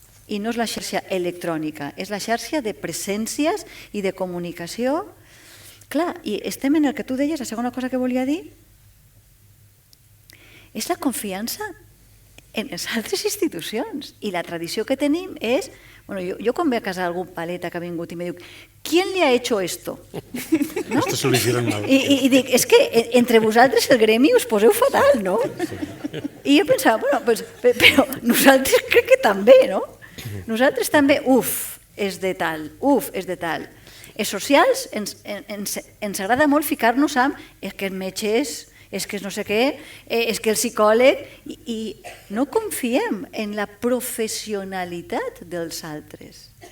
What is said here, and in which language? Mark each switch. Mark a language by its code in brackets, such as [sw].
[ca] I no és la xarxa electrònica, és la xarxa de presències i de comunicació. Clar, i estem en el que tu deies, la segona cosa que volia dir, és la confiança en les altres institucions. I la tradició que tenim és... Jo quan ve a casa algun paleta que ha vingut i me diu [es] ¿quién le ha hecho esto? Esto se lo hicieron mal. [ca] I dic, és que entre vosaltres el gremi us poseu fatal, no? I jo pensava, bueno, però nosaltres crec que també, no? Nosaltres també, és de tal, és de tal. Els socials ens agrada molt ficar-nos amb és que els metges, és que no sé què, és que el psicòleg, i no confiem en la professionalitat dels altres.